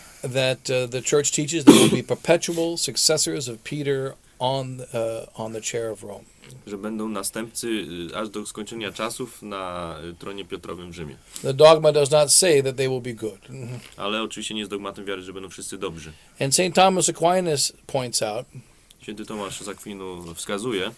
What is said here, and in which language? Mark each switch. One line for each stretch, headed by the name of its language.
English: that the church teaches there will be perpetual successors of Peter on the chair of Rome.
Polish: że będą następcy aż do skończenia czasów na tronie Piotrowym w Rzymie.
English: The dogma does not say that they will be good.
Polish: Ale oczywiście nie jest dogmatem wiary, że będą wszyscy dobrzy.
English: And St. Thomas Aquinas points out
Polish: Święty Tomasz z Akwinu wskazuje